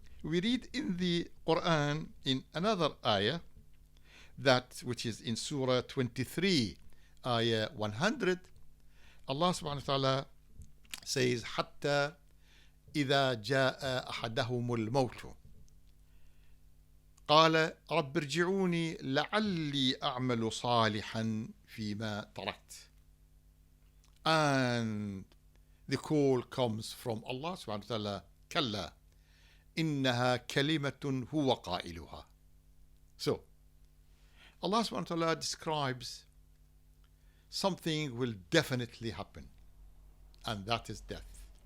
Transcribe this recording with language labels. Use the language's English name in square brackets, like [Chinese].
[English] We read in the Quran in another ayah, that which is in Surah 23, ayah 100, Allah subhanahu wa ta'ala says, [Arabic] حتى إذا جاء أحدهم الموت قال رب ارجعوني لعلي أعمل صالحا فيما تركت. [English] And the call comes from Allah subhanahu wa ta'ala, [Arabic] كلا إنها كلمة هو قائلها. [English] So Allah subhanahu wa ta'ala describes something will definitely happen, and that is death.